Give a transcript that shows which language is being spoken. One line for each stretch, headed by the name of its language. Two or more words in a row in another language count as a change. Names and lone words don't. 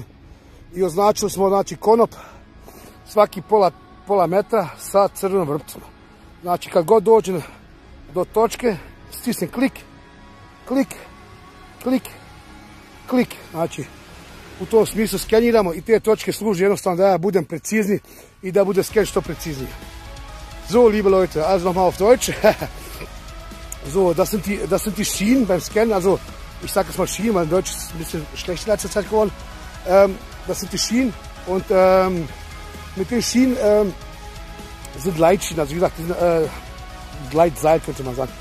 Croatian: I označili smo, znači, konop svaki pola metra sa crvenom vrpcom. Znači, kad god dođem do točke, stisnem klik, klik, klik, klik. Znači, u tom smislu skeniramo i te točke služe jednostavno da ja budem precizni i da bude sken što preciznije.
German: So, liebe Leute, also nochmal auf Deutsch. So, das sind die Schienen beim Scannen, also ich sage jetzt mal Schienen, weil Deutsch ist ein bisschen schlechter in letzter Zeit geworden. Das sind die Schienen und mit den Schienen sind Leitschienen, also wie gesagt, die sind Gleitseil könnte man sagen.